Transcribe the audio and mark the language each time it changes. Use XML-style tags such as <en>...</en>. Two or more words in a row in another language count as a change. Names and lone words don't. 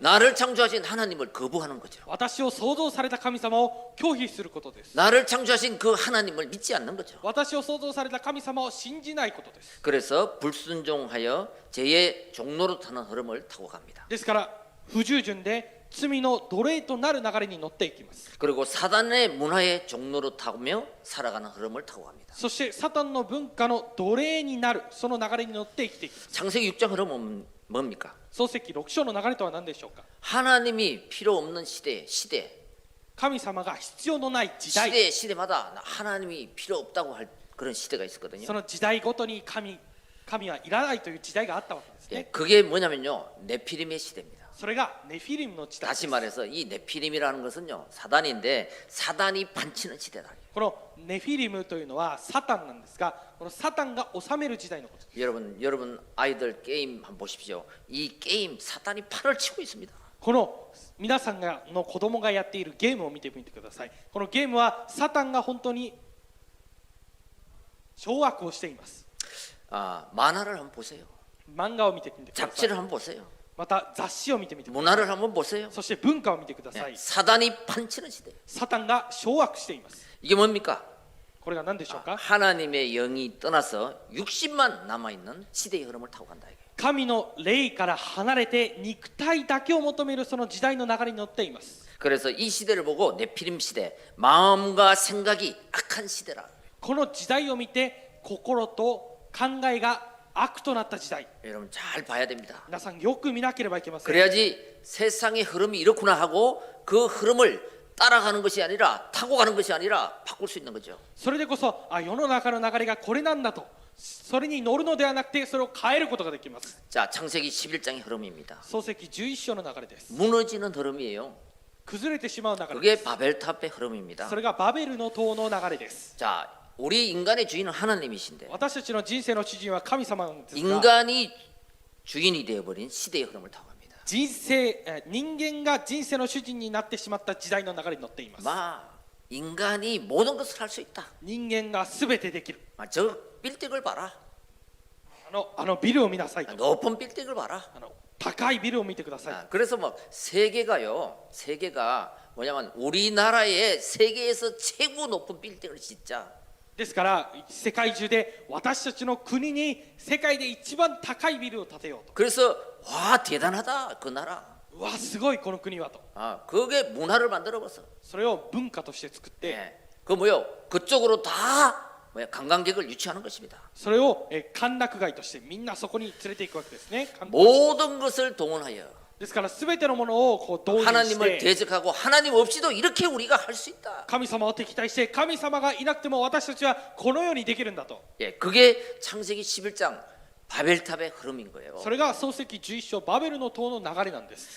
<ko>나를 창조하신 하나님을 거부하는 거죠.</ko> <ja>私を創造された神様を拒否することです。</ja> <ko>나를 창조하신 그 하나님을 믿지 않는 거죠.</ko> <ja>私を創造された神様を信じないことです。</ja> <ko>그래서 불순종하여 죄의 종로로 타는 흐름을 타고 갑니다.</ko> <ja>ですから不従順で罪の奴隷となる流れに乗っていきます。</ja> <ko>그리고 사단의 문화의 종로로 타며 살아가는 흐름을 타고 갑니다.</ko> <ja>そしてサタンの文化の奴隷になる、その流れに乗って生きていきます。</ja> <ko>창세기 6장 흐름은 뭡니까?</ko> <ja>創世記6章の流れとは何でしょうか。</ja> <ko>하나님이 필요 없는 시대</ko> <ja>神様が必要のない時代、</ja> <ko>시대마다 하나님이 필요 없다고 할 그런 시대가 있었거든요.</ko> <ja>その時代ごとに神はいらないという時代があったわけですね。</ja> <ko>그게 뭐냐면요 네피림의 시대입니다.</ko> <ja>それがネフィリムの時代です。</ja> <ko>다시 말해서 이 네피림이라는 것은요 사단인데 사단이 반치는 시대다.</ko> <ja>このネフィリムというのはサタンなんですが、このサタンが治める時代のことです。</ja> <ko>여러분 아이들 게임 한번 보십시오. 이 게임 사단이 팔을 치고 있습니다.</ko> <ja>この皆さんの子供がやっているゲームを見てみてください。このゲームはサタンが本当に掌握をしています。</ja> <ko>만화를 한번 보세요.</ko> <ja>漫画を見てみてください。</ja> <ko>잡지를 한번 보세요.</ko> <ja>また雑誌を見てみてください。</ja> <ko>문화를 한번 보세요.</ko> <ja>そして文化を見てくださ</ja> <ko>예,</ko> <ja>い。</ja> <ko>사단이 판치는 시대.</ko> <ja>サタンが掌握しています。</ja> <ko>이게 뭡니까?</ko> <ja>これが何でしょうか。</ja> <ko>하나님의 영이 떠나서 육신만 남아 있는 시대의 흐름을 타고 간다 이게.</ko> <ja>神の霊から離れて肉体だけを求めるその時代の流れに乗っています。</ja> <ko>그래서 이 시대를 보고 네피림 시대, 마음과 생각이 악한 시대라.</ko> <ja>この時代を見て心と考えが悪となった時代。</ja> <ko>여러분 잘 봐야 됩니다.</ko> <ja>皆さんよく見なければいけません。</ja> <ko>그래야지 세상의 흐름이 이렇구나 하고 그 흐름을 따라가는 것이 아니라 타고 가는 것이 아니라 바꿀 수 있는 거죠.</ko> <ja>それでこそ世の中の流れがこれなんだと、それに乗るのではなくてそれを変えることができます。</ja> <ko>자, 창세기 11장의 흐름입니다.</ko> <ja>創世記11章の流れです。</ja> <ko>무너지는 흐름이에요.</ko> <ja>崩れてしまう流れで</ja> <ko>그게</ko> <ja>す。</ja> <ko>바벨탑의 흐름입니다.</ko> <ja>それがバベルの塔の流れです。</ja> <ko>자, 우리 인간의 주인은 하나님이신데</ko> <ja>私たちの人生の主人は神様なんですが、</ja> <ko>인간이 주인이 되어버린 시대의 흐름을 타고 갑니다.</ko> <ja>人間が人生の主人になってしまった時代の流れに乗っています。</ja> <ko>인간이 모든 것을 할 수 있다.</ko> <ja>人間が全てできる。</ja> <ko>저 빌딩을 봐라.</ko> <ja>あのビルを見なさいと。</ja> <ko>높은 빌딩을 봐라.</ko> <ja>高いビルを見てください。</ja> <ko>그래서 막 세계가 뭐냐면 우리나라의 세계에서 최고 높은 빌딩을 짓자.</ko> <ja>ですから世界中で私たちの国に世界で一番高いビルを建てようと。</ja> <ko>그래서 와 대단하다 그 나라.</ko> <ja>うわすごいこの国はと。</ja> <ko>그게 문화를 만들어버서.</ko> <ja>それを文化として作って、</ja> <ko>그 뭐요? 그쪽으로 다 관광객을 유치하는 것입니다.</ko> <ja>それを歓楽街としてみんなそこに連れていくわけですね。</ja> <ko>모든 것을 동원하여</ko> <ja>ですから全てのものをこう動員し</ja> <ko>하나님을</ko> <ja>て</ja> <ko>대적하고 하나님 없이도 이렇게 우리가 할 수 있다.</ko> <ja>神様を敵対して神様がいなくても私たちはこのようにできるんだと。</ja> <ko>그게 창세기 11장 바벨탑의 흐름인 거예요.</ko> <ja>それが創世記11章バベルの塔の流れなんです。</ja>